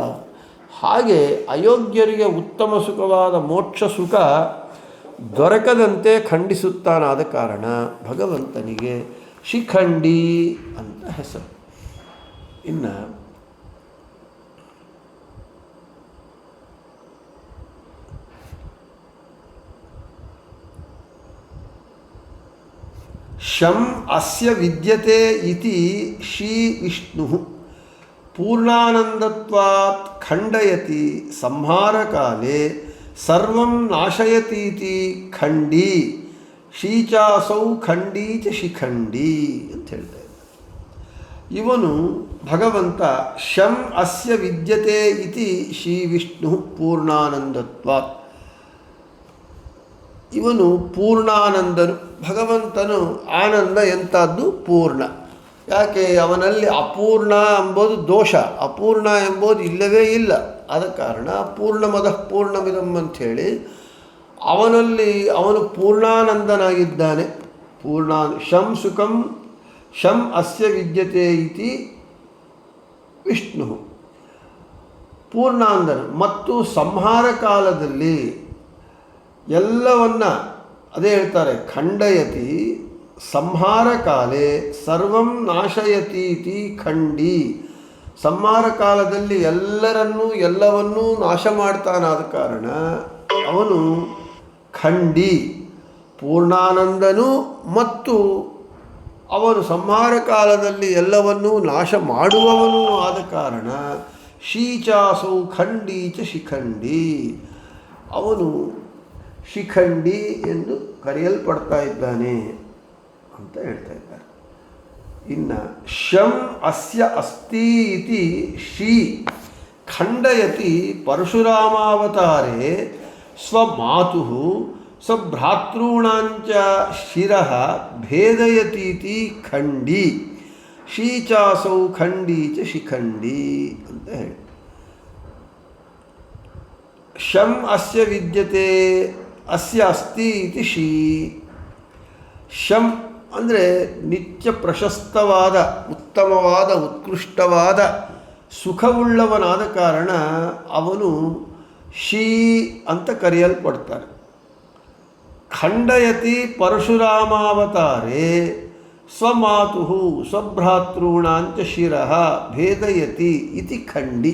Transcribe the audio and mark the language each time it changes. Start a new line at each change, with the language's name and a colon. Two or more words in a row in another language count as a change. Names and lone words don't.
Kannada: ಹಾಗೆ ಅಯೋಗ್ಯರಿಗೆ ಉತ್ತಮ ಸುಖವಾದ ಮೋಕ್ಷ ಸುಖ ದೊರಕದಂತೆ ಖಂಡಿಸುತ್ತಾನಾದ ಕಾರಣ ಭಗವಂತನಿಗೆ ಶಿಖಂಡಿ ಅಂತ ಹೆಸರು.
Sanskrit: ಇನ್ನು ಶಂ ಅಸ್ಯ ವಿದ್ಯತೆ ಇತಿ ಶ್ರೀ ವಿಷ್ಣು ಪೂರ್ಣಾನಂದತ್ವಾತ್ ಖಂಡಯತಿ ಸಂಹಾರಕಾಲೇ ಸರ್ವಂ ನಾಶಯತೀತಿ ಖಂಡಿ ಶ್ರೀಚಾಸೌ ಖಂಡೀ ಚ ಶಿಖಂಡಿ
Kannada: ಅಂತ ಹೇಳ್ತಾ ಇದ್ದಾರೆ. ಇವನು ಭಗವಂತ
Sanskrit: ಶಂ ಅಸ್ಯ ವಿದ್ಯತೆ ಇತಿ ಶ್ರೀ ವಿಷ್ಣು ಪೂರ್ಣಾನಂದತ್ವಾತ್.
Kannada: ಇವನು ಪೂರ್ಣಾನಂದನು. ಭಗವಂತನು ಆನಂದ ಎಂಥದ್ದು? ಪೂರ್ಣ. ಯಾಕೆ? ಅವನಲ್ಲಿ ಅಪೂರ್ಣ ಎಂಬುದು ದೋಷ, ಅಪೂರ್ಣ ಎಂಬುದು ಇಲ್ಲವೇ ಇಲ್ಲ. ಆದ ಕಾರಣ
Sanskrit: ಪೂರ್ಣಮದಃ ಪೂರ್ಣಮಿದಂ
Kannada: ಅಂಥೇಳಿ ಅವನಲ್ಲಿ ಅವನು ಪೂರ್ಣಾನಂದನಾಗಿದ್ದಾನೆ.
Sanskrit: ಶಂ ಸುಖಂ ಶಂ ಅಸ್ಯ ವಿದ್ಯತೆ ಇತಿ ವಿಷ್ಣು.
Kannada: ಪೂರ್ಣಾಂಧನು ಮತ್ತು ಸಂಹಾರ ಕಾಲದಲ್ಲಿ ಎಲ್ಲವನ್ನ, ಅದೇ ಹೇಳ್ತಾರೆ
Sanskrit: ಖಂಡಯತಿ ಸಂಹಾರ ಕಾಲೇ ಸರ್ವಂ ನಾಶಯತೀತಿ ಖಂಡಿ.
Kannada: ಸಂಹಾರ ಕಾಲದಲ್ಲಿ ಎಲ್ಲವನ್ನೂ ನಾಶ ಮಾಡ್ತಾನಾದ ಕಾರಣ ಅವನು ಖಂಡಿ. ಪೂರ್ಣಾನಂದನು ಮತ್ತು ಅವನು ಸಂಹಾರ ಕಾಲದಲ್ಲಿ ಎಲ್ಲವನ್ನೂ ನಾಶ ಮಾಡುವವನೂ ಆದ ಕಾರಣ
Sanskrit: ಶೀಚಾಸೌ ಖಂಡೀ ಚ ಶಿಖಂಡಿ,
Kannada: ಅವನು ಶಿಖಂಡಿ ಎಂದು ಕರೆಯಲ್ಪಡ್ತಾ ಇದ್ದಾನೆ ಅಂತ ಹೇಳ್ತಾ ಇದ್ದಾರೆ.
Sanskrit: ಇನ್ನು ಶಂ ಅಸ್ಯ ಅಸ್ತಿ ಇತಿ ಶೀ ಖಂಡಯತಿ ಪರಶುರಾಮಾವತಾರೇ ಸ್ವಮಾತುಃ ಸ್ವಭ್ರಾತॄಣಾಂಚ ಶಿರಃ ಭೇದಯತೀತಿ ಖಂಡಿ. ಶೀಚಾಸೌ ಖಂಡೀ ಚ ಶಿಖಂಡಿ
Kannada: ಅಂತ ಹೇಳಿ.
Sanskrit: ಶಂ ಅಸ್ಯ ವಿದ್ಯತೆ ಅಸ್ಯ ಅಸ್ತಿ ಇತಿ ಶೀ.
Kannada: ಶಂ ಅಂದರೆ ನಿತ್ಯ ಪ್ರಶಸ್ತವಾದ, ಉತ್ತಮವಾದ, ಉತ್ಕೃಷ್ಟವಾದ, ಸುಖವುಳ್ಳವನಾದ ಕಾರಣ ಅವನು ಶೀ ಅಂತ ಕರೆಯಲ್ಪಡ್ತಾರೆ.
Sanskrit: ಖಂಡಯತಿ ಪರಶುರಾಮಾವತಾರೇ ಸ್ವಮಾತುಃ ಸ್ವಭ್ರಾತॄಣಾಂಚ ಶಿರಃ ಭೇದಯತಿ ಇತಿ ಖಂಡಿ.